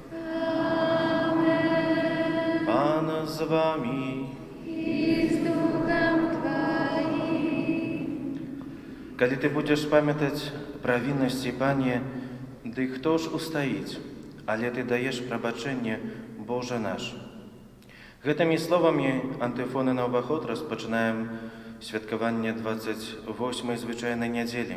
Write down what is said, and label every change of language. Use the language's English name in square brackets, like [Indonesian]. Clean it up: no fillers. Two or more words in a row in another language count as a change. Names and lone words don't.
[Belarusian] Amen. Пан з вами. [Russian] И с Духом Твоим. [Belarusian] Калі ты будзеш памятаць пра віннасці Пане, ды хто ж устаіць, але ты даеш прабачэнне, Божа наш. Гэтымі словамі антыфоны на ўваход распачынаем святкаванне 28-й звычайнай нядзелі.